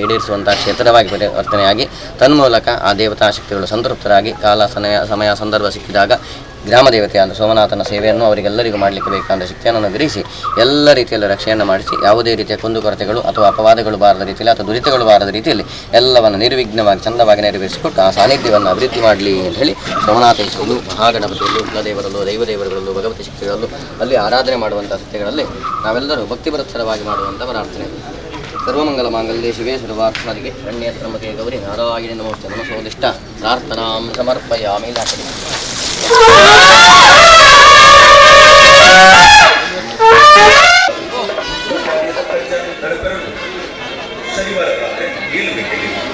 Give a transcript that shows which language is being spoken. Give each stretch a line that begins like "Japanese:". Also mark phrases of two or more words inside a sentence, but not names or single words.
Kannada: ಈಡೇರಿಸುವಂಥ ಕ್ಷೇತ್ರವಾಗಿ ಪರಿವರ್ತನೆಯಾಗಿ ತನ್ಮೂಲಕ ಆ ದೇವತಾ ಶಕ್ತಿಗಳು ಸಂತೃಪ್ತರಾಗಿ ಕಾಲ ಸಮಯ ಸಂದರ್ಭ ಸಿಕ್ಕಿದಾಗ ಗ್ರಾಮ ದೇವತೆಯಾದ ಸೋಮನಾಥನ ಸೇವೆಯನ್ನು ಅವರಿಗೆಲ್ಲರಿಗೂ ಮಾಡಲಿಕ್ಕೆ ಬೇಕಾದ ಶಕ್ತಿಯನ್ನು ಅನುಗ್ರಹಿಸಿ ಎಲ್ಲ ರೀತಿಯಲ್ಲಿ ರಕ್ಷೆಯನ್ನು ಮಾಡಿಸಿ ಯಾವುದೇ ರೀತಿಯ ಕುಂದುಕೊರತೆಗಳು ಅಥವಾ ಅಪವಾದಗಳು ಬಾರದ ರೀತಿಯಲ್ಲಿ ಅಥವಾ ದುರಿತಗಳು ಬಾರದ ರೀತಿಯಲ್ಲಿ ಎಲ್ಲವನ್ನು ನಿರ್ವಿಘ್ನವಾಗಿ ಚಂದವಾಗಿ ನೆರವೇರಿಸಿಕೊಟ್ಟು ಆ ಸಾನ್ನಿಧ್ಯವನ್ನು ಅಭಿವೃದ್ಧಿ ಮಾಡಲಿ ಅಂತ ಹೇಳಿ ಸೋಮನಾಥೇಶ್ವರರು ಮಹಾಗಣಪತಿಯಲ್ಲೂ ಕುಲದೇವರಲ್ಲೂ ದೈವದೇವರುಗಳಲ್ಲೂ ಭಗವತಿ ಶಕ್ತಿಗಳಲ್ಲೂ ಅಲ್ಲಿ ಆರಾಧನೆ ಮಾಡುವಂಥ ಸತ್ಯಗಳಲ್ಲಿ ನಾವೆಲ್ಲರೂ ಭಕ್ತಿಪರತ್ಸರವಾಗಿ ಮಾಡುವಂಥ ಪ್ರಾರ್ಥನೆ.
Sanskrit: ಸರ್ವಮಂಗಲ ಮಾಂಗಲ್ಯೆ ಶಿವೆ ಸರ್ವಾರ್ಥಸಾಧಿಕೆ ಶರಣ್ಯೇ ತ್ರ್ಯಂಬಕೆ ಗೌರಿ ನಾರಾಯಣಿ ನಮೋಸ್ತೇ ನಮಸೋದಿಷ್ಟ ಪ್ರಾರ್ಥನಾಂ ಸಮರ್ಪಯಾಮಿ.
Kannada: ಶನಿವಾರ ರಾತ್ರಿ 7 ಗಂಟೆಗೆ